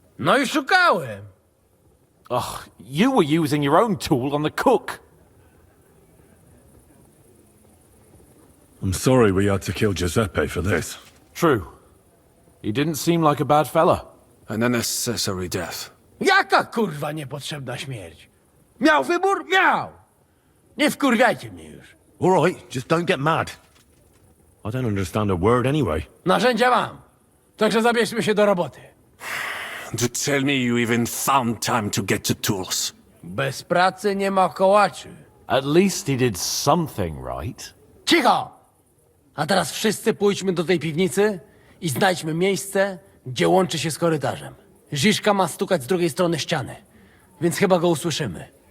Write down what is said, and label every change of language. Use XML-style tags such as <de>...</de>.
<pl>No i szukałem.</pl> <en>Ugh, you were using your own tool on the cook. I'm sorry we had to kill Giuseppe for this. True. He didn't seem like a bad fella. An unnecessary death.</en> <pl>Jaka kurwa niepotrzebna śmierć? Miał wybór? Miał! Nie wkurwiajcie mnie już.</pl> <en>All right, just don't get mad. I don't understand a word anyway.</en> <pl>Narzędzia mam. Także zabierzmy się do roboty.</pl> <en>To tell me you even found time to get the tools.</en> <pl>Bez pracy nie ma kołaczy.</pl> <en>At least he did something right.</en> <pl>Cicho! A teraz wszyscy pójdźmy do tej piwnicy i znajdźmy miejsce, gdzie łączy się z korytarzem. Ziszka ma stukać z drugiej strony ściany, więc chyba go usłyszymy.</pl>